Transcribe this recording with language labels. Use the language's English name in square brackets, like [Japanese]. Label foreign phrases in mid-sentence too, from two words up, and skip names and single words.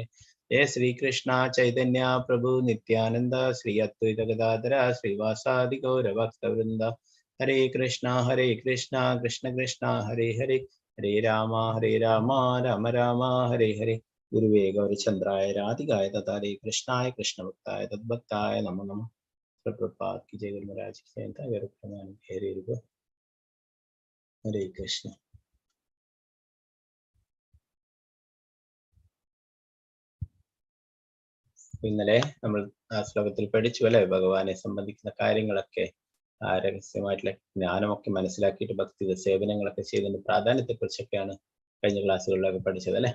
[Sanskrit] ജയ ശ്രീകൃഷ്ണ ചൈതന്യ പ്രഭു നിത്യാനന്ദ ശ്രീ അദ്വൈത ഗദാധര ശ്രീവാസാദി ഗൗരഭക്തവൃന്ദ. ഹരേ കൃഷ്ണ കൃഷ്ണ കൃഷ്ണ ഹരേ ഹരേ, ഹരേ രാമ രാമ രാമ ഹരേ ഹരേ. ഗുരുവേ ഗൗരചന്ദ്രായ രാധികായ തഥാരേ കൃഷ്ണായ കൃഷ്ണഭക്തായ തദ്ഭക്തായ നമോ നമഃ. [Hindi] പ്രഭുപാദ് की जय. गुरु महाराज की जय. हरे कृष्ण. [Malayalam] ഇന്നലെ നമ്മൾ ആ ശ്ലോകത്തിൽ പഠിച്ചു അല്ലെ, ഭഗവാനെ സംബന്ധിക്കുന്ന കാര്യങ്ങളൊക്കെ, ആ രഹസ്യമായിട്ടുള്ള ജ്ഞാനമൊക്കെ മനസ്സിലാക്കിയിട്ട് ഭക്തി സേവനങ്ങളൊക്കെ ചെയ്തതിന്റെ പ്രാധാന്യത്തെ കുറിച്ചൊക്കെയാണ് കഴിഞ്ഞ ക്ലാസ്സുകളിലൊക്കെ പഠിച്ചത് അല്ലെ.